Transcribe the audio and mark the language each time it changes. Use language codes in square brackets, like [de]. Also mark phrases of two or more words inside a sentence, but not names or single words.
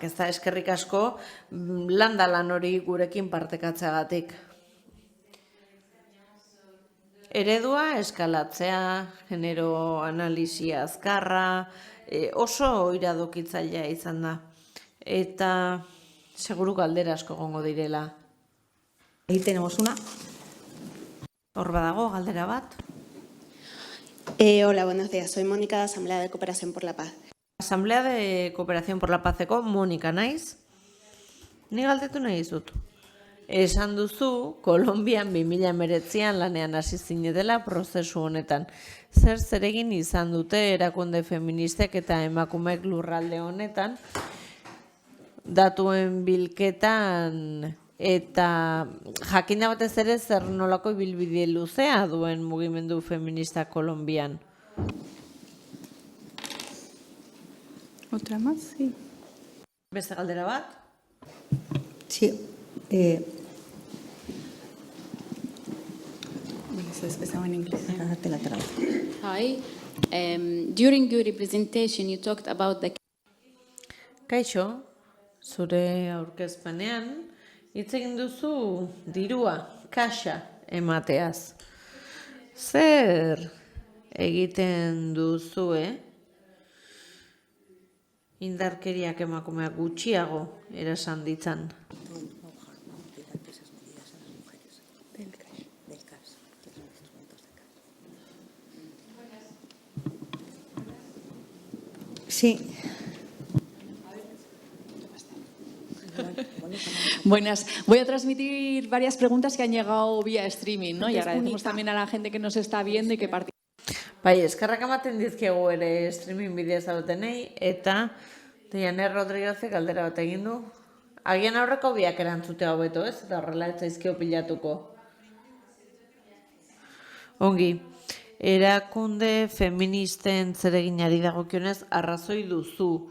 [eu] Ez da eskerrik asko lan hori gurekin partekatzeagatik. Eredua eskalatzea, genero analisia azkarra, oso iradokitzailea izan da. Eta seguru galdera asko egongo direla. [es] Ahí tenemos una. [eu] Hor badago galdera bat. [es] Hola, buenos días. Soy Mónica de Asamblea de Cooperación por la Paz. [eu] Asamblea de Cooperación por la Pazeko Mónica naiz. Ni galdetu nahi dizut. Esan duzu, Kolonbian 2019an lanean hasi zinetela prozesu honetan. Zer zeregin izan dute erakunde feministek eta emakumeek lurralde honetan, datuen bilketan eta jakinda batez ere zer nolako ibilbide luzea duen mugimendu feminista Kolonbian. [es] Otra más, sí. [eu] Beste galdera bat? [es] Sí. Estaba en inglés. Te la traigo. [en] Hi. During your representation, you talked about the [eu] Kaixo, zure aurkezpenean, hitz egin duzu dirua, kaxa emateaz. Zer egiten duzue indarkeriak emakumeak gutxiago erasan ditzan? [es] Sí. Buenas. Voy a transmitir varias preguntas que han llegado vía streaming, ¿no? Y agradecemos también a la gente que nos está viendo y que participa. [eu] Bai, eskerrak ematen dizkiegu ere streaming bidez dautenei, eta Diane Rodriguezek galdera bat egin du. Agian aurreko biak erantzutea hobeto, ez? Eta horrela ez zaizkio pilatuko. Ongi. Erakunde feministen zereginari dagokionez arrazoi duzu.